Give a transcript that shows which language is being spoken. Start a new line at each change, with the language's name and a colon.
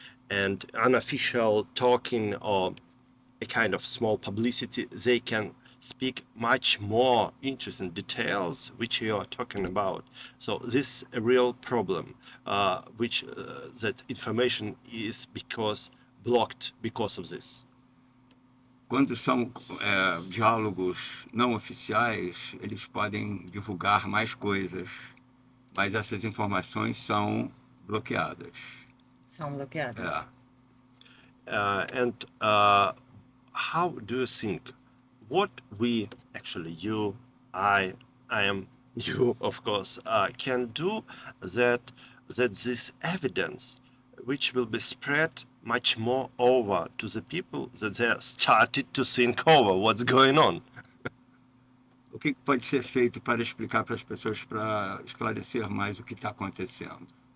English: And unofficial talking or a kind of small publicity, they can speak much more interesting details which you are talking about. So this is a real problem, which that information is blocked because of this.
Portuguese: Quando são diálogos não oficiais, eles podem divulgar mais coisas, mas essas informações são bloqueadas. São bloqueadas.
English: And how do you think what we actually, you, I am, you, of course, can do that this evidence, which will be spread much more over to the people, that they started to think over what's going on?
Portuguese: O que pode ser feito para explicar para as pessoas, para esclarecer mais o que está acontecendo?